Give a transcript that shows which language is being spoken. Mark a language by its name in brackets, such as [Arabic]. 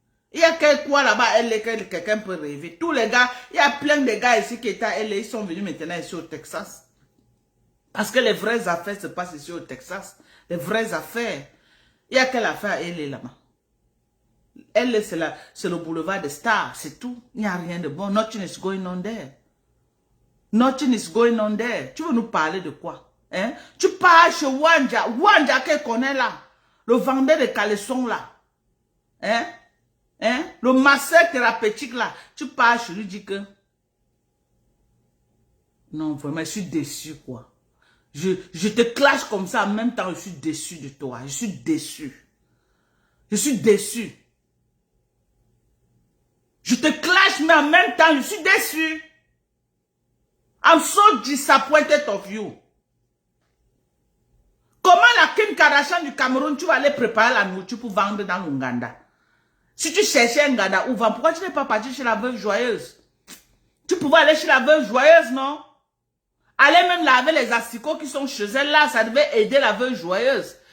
[French] Il y a quoi là-bas à LA que quelqu'un peut rêver? Tous les gars, il y a plein de gars ici qui étaient à LA. Ils sont venus maintenant ici au Texas. Parce que les vraies affaires se passent ici au Texas. Les vraies affaires. Il y a quelle affaire à LA là-bas? LA, c'est le boulevard des stars. C'est tout. Il n'y a rien de bon. [English] Nothing is going on there. Nothing is going on there. [French] Tu veux nous parler de quoi? Hein? Tu pars chez Wanja. Wanja qu'elle connaît là. Le vendeur de caleçons là. Hein? Hein? Le masseur thérapeutique là. Tu pars chez lui, dis que... Non, vraiment, je suis déçu quoi. Je te clash comme ça, en même temps, je suis déçu de toi. Je suis déçu. Je suis déçu. Je te clash, mais en même temps, je suis déçu. [English] I'm so disappointed of you. [French] Comment la Kim Kardashian du Cameroun, tu vas aller préparer la nourriture pour vendre dans l'Ouganda? Si tu cherchais un Ghana où vendre, pourquoi tu n'es pas parti chez la veuve joyeuse? Tu pouvais aller chez la veuve joyeuse, non? Aller même laver les asticots qui sont chez elle là, ça devait aider la veuve joyeuse.